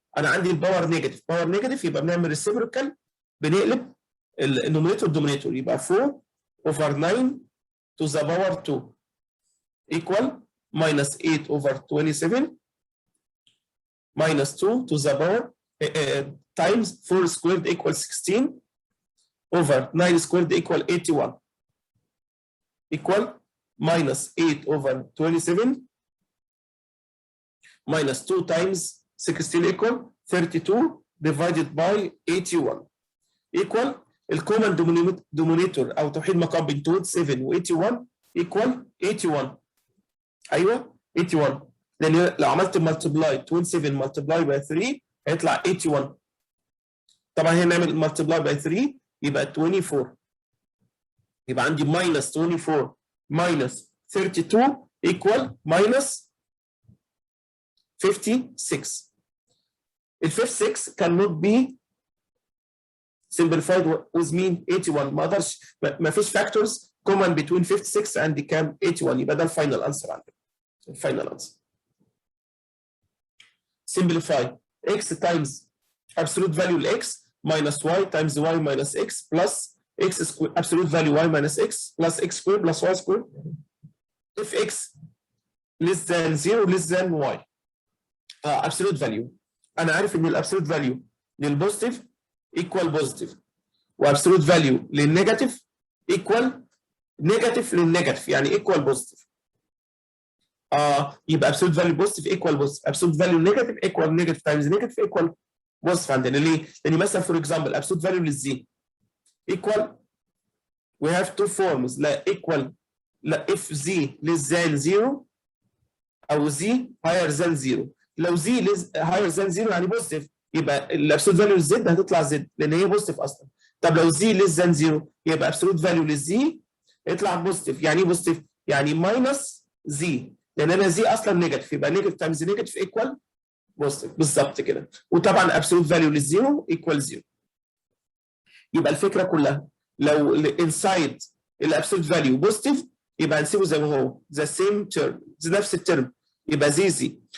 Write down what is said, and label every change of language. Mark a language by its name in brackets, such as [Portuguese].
[Arabic] انا عندي الباور نيجاتيف، باور نيجاتيف يبقى بنعمل ريسيبروكال بنقلب النوميريتور دومينيتور يبقى [English] 4 over 9 to the power 2 equal minus 8 over 27 minus 2 to the power times 4 squared equals 16 over 9 squared equal 81 equal minus 8 over 27 minus 2 times 16 equal 32 divided by 81 equal [Arabic] الكومن دومينيتور او توحيد مقام بين 27 و 81 [English] equal 81. [Arabic] ايوه 81 لان لو عملت مالتبلاي 27 مالتبلاي باي 3 هيطلع 81. طبعا هنا نعمل مالتبلاي باي 3 يبقى 24 يبقى عندي [English] minus 24 minus 32 equal minus [Arabic] 56. [English] ال 56 cannot be simplified with mean 81. [Arabic] ما اقدرش، ما فيش [English] factors common between 56 and [Arabic] كام 81. يبقى ده الفاينل انسر عندنا. الفاينل انسر. [English] Simplify x times absolute value x minus y times y minus x plus x square absolute value y minus x plus x squared plus y squared if x less than 0 less than y. absolute value. [Arabic] انا عارف ان الابسولوت فاليو للبوزيتيف ايكوال بوزيتيف، وابسولوت فاليو للنيجاتيف ايكوال نيجاتيف للنيجاتيف، يعني ايكوال بوزيتيف. [English] يبقى absolute value positive equal positive، absolute value negative equal negative times negative equal positive عندنا. [Arabic] ليه؟ لأن مثلا [English] for example absolute value للزي equal we have two forms. لا equal، لا if z less than 0 أو z higher than 0. [Arabic] لو [English] z higher than 0 [Arabic] يعني positive، يبقى الابسولوت فاليو للزد هتطلع زد لأن هي positive أصلا. طب لو [English] z less than 0 يبقى absolute value للزي يطلع positive. [Arabic] يعني ايه positive؟ يعني minus z، لان انا زي اصلا نيجاتيف، يبقى نيجاتيف تايمز نيجاتيف ايكوال بوزيتيف بالظبط كده. وطبعا ابسولوت فاليو للزيرو ايكوال 0. يبقى الفكره كلها لو انسايد الابسولوت فاليو بوزيتيف يبقى هنسيبه زي ما هو، ذا سيم تيرم، نفس الترم، يبقى زي.